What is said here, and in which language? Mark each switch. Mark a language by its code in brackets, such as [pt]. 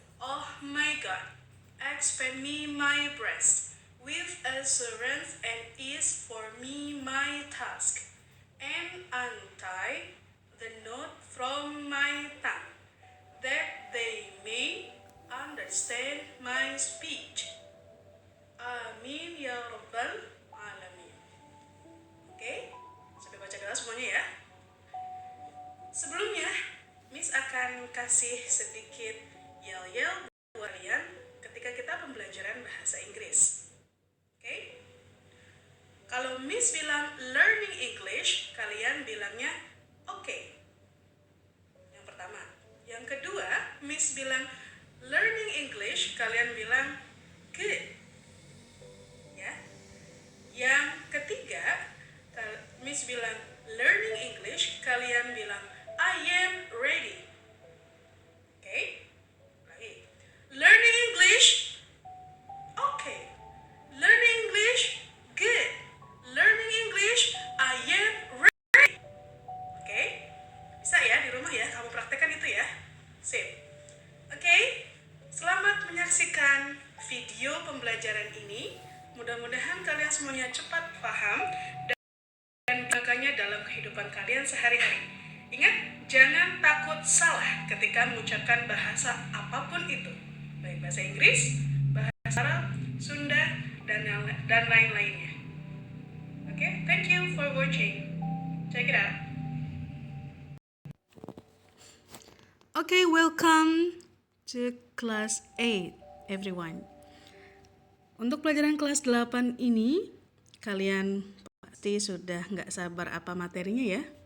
[en] Oh my God, expand me my breast with assurance and ease for me my task, and untie the knot from my tongue, that they may understand my speech. [ar] Amin ya rabbal alamin. [id] Oke, sudah baca doa semuanya ya. Sebelumnya, Miss akan kasih sedikit yel-yel buat kalian ketika kita pembelajaran bahasa Inggris. Oke? Kalau Miss bilang [en] learning English, [id] kalian bilangnya oke. Yang pertama. Yang kedua, Miss bilang [en] learning English, [id] kalian bilang good. Ya. Yang ketiga, Miss bilang [en] learning English, [id] kalian bilang [en] I am ready. [id] Oke? Baik. [en] Learning English, okay. Learning English, good. Learning English, I am ready. Oke? [id] Bisa ya di rumah ya, kamu praktekkan itu ya. Sip. Oke? Selamat menyaksikan video pembelajaran ini. Mudah-mudahan kalian semuanya cepat paham dan menggunakannya dalam kehidupan kalian sehari-hari. Ingat, jangan takut salah ketika mengucapkan bahasa apapun itu, baik bahasa Inggris, bahasa Arab, Sunda, dan lain-lainnya. [en] Oke, thank you for watching. Check it out. Okay, welcome to class 8, everyone. [id] Untuk pelajaran kelas 8 ini, kalian pasti sudah nggak sabar apa materinya ya.